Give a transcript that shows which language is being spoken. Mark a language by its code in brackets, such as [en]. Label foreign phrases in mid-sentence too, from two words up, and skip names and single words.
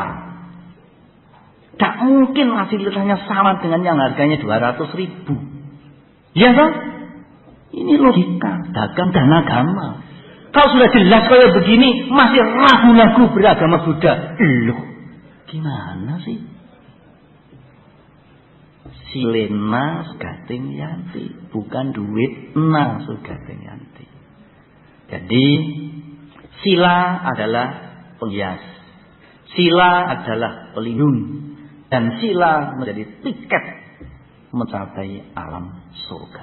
[id] Tak mungkin fasilitasnya sama dengan yang harganya 200.000. Ya kan? Ini logika dagang dan agama. Kalau sudah jelas kayak begini masih ragu-ragu beragama Buddha. Loh, gimana sih? [pi] Silena sugating yanti, bukan duit na sugating yanti. [id] Jadi sila adalah penghias, sila adalah pelindung, dan sila menjadi tiket mencapai alam surga.